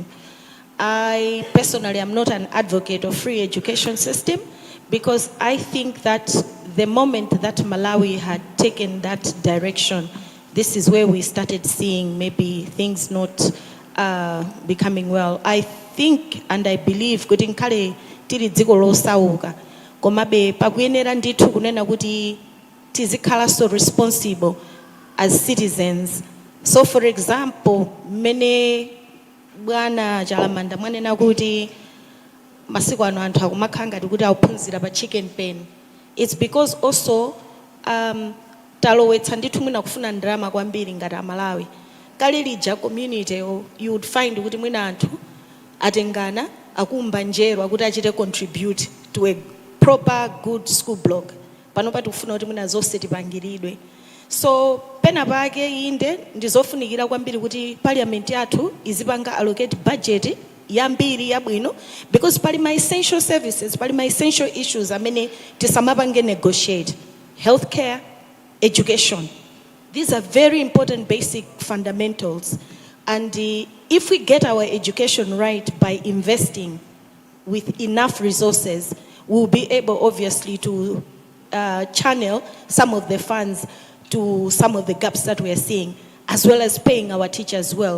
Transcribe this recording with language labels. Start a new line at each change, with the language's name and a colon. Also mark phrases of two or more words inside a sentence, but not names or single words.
English: I personally am not an advocate of free education system, because I think that the moment that Malawi had taken that direction, this is where we started seeing maybe things not becoming well. I think and I believe
Nyanja: kuti nkale tili dziko losauka komabe pakuyenera ndithu kunena kuti tizikhala
English: so responsible as citizens.
Nyanja: So
English: for example,
Nyanja: many bwana Chalamanda mwanena kuti masiku ano anthu akumakhanga kuti auphunzira pa
English: chicken pen. It's because also
Nyanja: talowetsa ndithu mwina kufuna ndalama kwambiri ngati Malawi. Kale lija
English: community you would find
Nyanja: kuti mwina anthu atengana akumba njero akuti achite
English: contribute to a proper good school block.
Nyanja: Pano pati kufuna kuti mwina zonse tipangiridwe. So pena pake inde ndizofunikira kwambiri kuti parliament yathu izipanga
English: allocate budget
Nyanja: yambiri yabwino,
English: because pali my essential services, pali my essential issues
Nyanja: amene tisamapange
English: negotiate. Healthcare, education. These are very important basic fundamentals. And if we get our education right by investing with enough resources, we'll be able, obviously, to channel some of the funds to some of the gaps that we are seeing, as well as paying our teachers well.